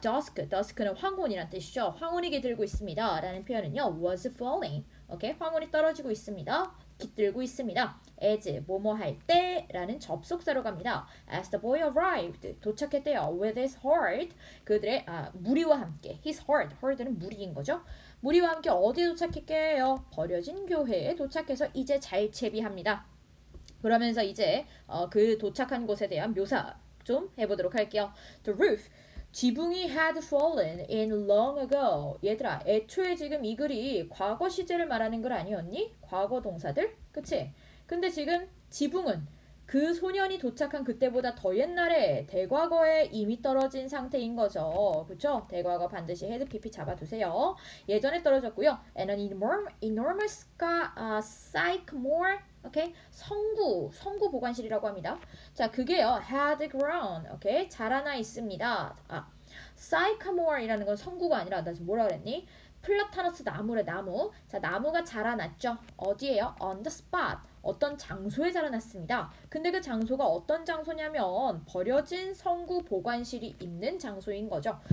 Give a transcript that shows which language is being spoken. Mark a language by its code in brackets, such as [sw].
[ko] dusk는 황혼이란 뜻이죠. 황혼이 들고 있습니다. 라는 표현은요. was falling. 오케이? 황혼이 떨어지고 있습니다. 깃들고 있습니다. as 뭐뭐 할 때라는 접속사로 갑니다. [en] As the boy arrived 도착했대요. [ko] With his heart 그들의 무리와 함께 his heart는 무리인 거죠. 무리와 함께 어디에 도착했게요? 버려진 교회에 도착해서 이제 잘 채비합니다. 그러면서 이제 그 도착한 곳에 대한 묘사 좀 해보도록 할게요. [en] The roof 지붕이 had fallen in long ago. [ko] 얘들아, 애초에 지금 이 글이 과거 시제를 말하는 글 아니었니? 과거 동사들? 그치? 근데 지금 지붕은 그 소년이 도착한 그때보다 더 옛날에 대과거에 이미 떨어진 상태인 거죠. 그쵸? 대과거 반드시 헤드 PP 잡아두세요. 예전에 떨어졌고요. [en] And an enormous sycamore 오케이? [ko] 성구 보관실이라고 합니다. 자, 그게요. had grown. 오케이? 자라나 있습니다. sycamore이라는 건 성구가 아니라 나 지금 뭐라 그랬니? 플라타너스 나무래 나무. 자, 나무가 자라났죠. 어디에요? On the spot. 어떤 장소에 자라났습니다. 근데 그 장소가 어떤 장소냐면 버려진 성구 보관실이 있는 장소인 거죠.